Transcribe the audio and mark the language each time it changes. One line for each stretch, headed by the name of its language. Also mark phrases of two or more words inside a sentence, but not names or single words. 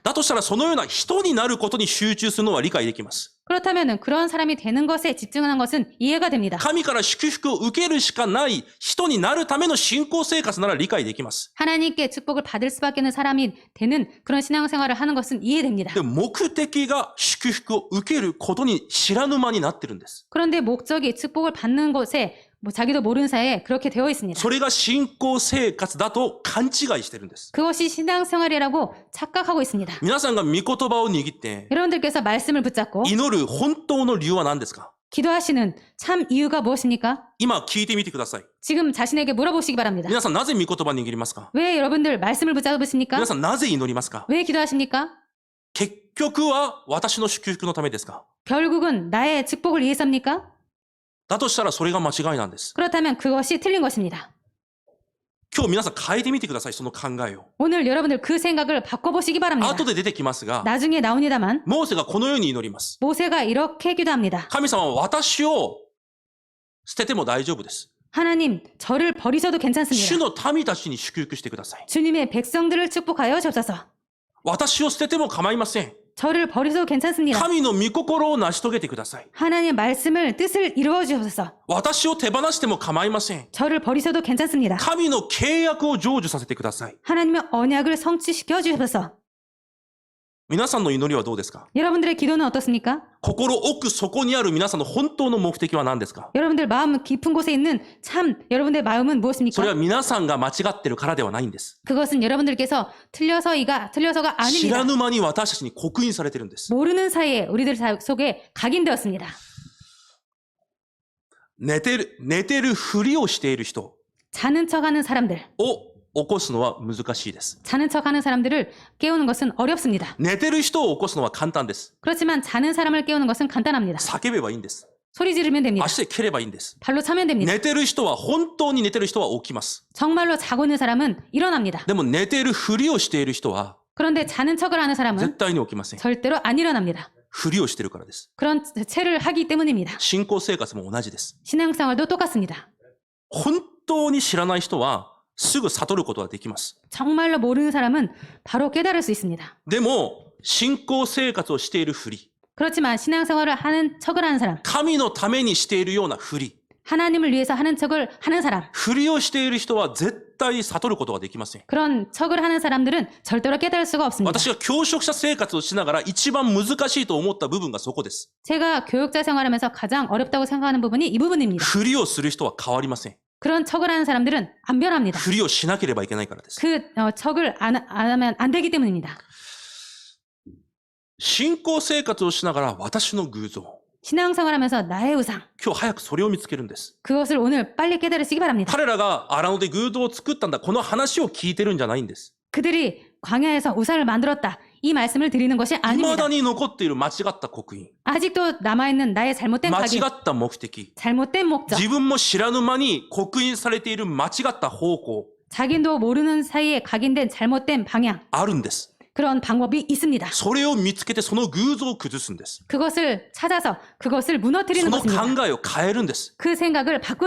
Japanese: だとしたらそのような人になることに集中するのは理解できます。
Korean: 그렇다면 그런 사람이 되는 것에 집중하는 것은 이해가 됩니다.
Japanese: 神から祝福を受けるしかない人になるための信仰生活なら理解できます。
Korean: 하나님께 축복을 받을 수밖에 없는 사람이 되는 그런 신앙생활을 하는 것은 이해됩니다.
Japanese: でも目的が祝福を受けることに知らぬ間になってるんです。
Korean: 그런데 목적이 축복을 받는 것에 자기도 모르는 사이에 그렇게 되어 있습니다.
Japanese: それが信仰生活だと勘違いしてるんです。
Korean: 그것이 신앙생활이라고 착각하고 있습니다.
Japanese: 皆さんが御言葉を握って
Korean: 여러분들께서 말씀을 붙잡고
Japanese: 祈る本当の理由は何ですか？
Korean: 기도하시는 참 이유가 무엇입니까?
Japanese: 今聞いてみてください。
Korean: 지금 자신에게 물어보시기 바랍니다.
Japanese: 皆さんなぜ御言葉握りますか？
Korean: 왜 여러분들 말씀을 붙잡으십니까?
Japanese: 皆さんなぜ祈りますか？
Korean: 왜 기도하십니까?
Japanese: 結局は私の祝福のためですか？
Korean: 결국은 나의 축복을 위해서입니까?
Japanese: だとしたらそれが間違いなんです。
Korean: 그렇다면 그것이 틀린 것입니다.
Japanese: 今日皆さん変えてみてください、その考えを。
Korean: 오늘 여러분들 그 생각을 바꿔보시기 바랍니다.
Japanese: 後で出てきますが、
Korean: 나중에 나옵니다만
Japanese: モーセがこのように祈ります。
Korean: 모세가 이렇게 기도합니다.
Japanese: 神様は私を捨てても大丈夫です。
Korean: 하나님, 저를 버리셔도
Japanese: 主
Korean: 괜찮습니다.
Japanese: の民たちに祝福してください。
Korean: 주님의 백성들을 축복하여 주옵소서.
Japanese: 私を捨てても構いません。
Korean: 저를 버리셔도 괜찮습니다.
Japanese: 神の御心を成し遂げてください。
Korean: 하나님의 말씀을 뜻을 이루어 주셔서
Japanese: 私を手放しても構いません。
Korean: 저를 버리셔도 괜찮습니다.
Japanese: 神の契約を成就させてください。
Korean: 하나님의 언약을 성취시켜 주셔서
Japanese: 皆さんの祈りはどうですか？
Korean: 여러분들의 기도는 어떻습니까?
Japanese: 心奥底にある皆さんの本当の目的は何ですか？
Korean: 여러분들 마음 깊은 곳에 있는 참 여러분들의 마음은
Japanese: それ
Korean: 무엇입니까?
Japanese: は皆さんが間違ってるからではないんです。
Korean: 그것은 여러분들께서 틀려서가
Japanese: 知ら
Korean: 아닙니다.
Japanese: ぬ間に私たちに刻印されてるんです。
Korean: 모르는 사이에 우리들 속에 각인되었습니다.
Japanese: 寝てるふりをしている人
Korean: 자는 척하는 사람들,
Japanese: を起こすのは難しいです。
Korean: 자는 척하는 사람들을 깨우는 것은 어렵습니다.
Japanese: 寝てる人を起こすのは簡単です。
Korean: 그렇지만 자는 사람을 깨우는 것은 간단합니다.
Japanese: 叫べばいいんです。
Korean: 소리 지르면 됩니다.
Japanese: 足で蹴ればいいんです。
Korean: 발로 차면 됩니다.
Japanese: 寝てる人は、本当に寝てる人は起きます。
Korean: 정말로 자고 있는 사람은 일어납니다.
Japanese: でも寝てるふりをしている人は、
Korean: 그런데 자는 척을 하는 사람은
Japanese: 絶対に起きません。
Korean: 절대로 안 일어납니다.
Japanese: ふりをしてるからです。
Korean: 그런 채를 하기 때문입니다.
Japanese: 信仰生活も同じです。
Korean: 신앙생활도 똑같습니다.
Japanese: 本当に知らない人は、すぐ悟ることができます。
Korean: 정말로 모르는 사람은 바로 깨달을 수 있습니다.
Japanese: でも、信仰生活をしているふり、
Korean: 그렇지만 신앙생활을 하는 척을 하는 사람,
Japanese: 神のためにしているようなふり、
Korean: 하나님을 위해서 하는 척을 하는 사람,
Japanese: ふりをしている人は絶対悟ることができません。
Korean: 그런 척을 하는 사람들은 절대로 깨달을 수가 없습니다.
Japanese: 私が教職者生活をしながら一番難しいと思った部分がそこです。
Korean: 제가 교육자 생활하면서 가장 어렵다고 생각하는 부분이 이 부분입니다.
Japanese: ふりをする人は変わりません。
Korean: 그런 척을 하는 사람들은 안 변합니다.
Japanese: ふりをしなければいけないからです。
Korean: 그 척을 안 하면 안 되기 때문입니다.
Japanese: 信仰生活をしながら私の偶像。
Korean: 신앙생활하면서 나의 우상,
Japanese: 今日早くそれを見つけるんです。
Korean: 그것을 오늘 빨리 깨달으시기 바랍니다.
Japanese: 彼らが荒野で偶像を作ったんだ。この話を聞いてるんじゃないんです。
Korean: 그들이 광야에서 우상을 만들었다. 이 말씀을 드리는 것이
Japanese: 未
Korean: 아닙니다.
Japanese: だに残っている間違った刻印。
Korean: 아직도 남아있는 나의 잘못된
Japanese: 間
Korean: 각인,
Japanese: 違った目的。
Korean: 잘못된 목적,
Japanese: 自分も知らぬ間に刻印されている間違った方向。
Korean: 자기도 모르는 사이에 각인된 잘못된 방향,
Japanese: あるんです。
Korean: 그런 방법이 있습니다.
Japanese: それを見つけてその偶像を崩すんです。
Korean: 그것을 찾아서 그것을
Japanese: そ
Korean: 무너뜨리는
Japanese: の
Korean: 것입니다.
Japanese: 考えを変えるんです。
Korean: 그 생각을 바꾸는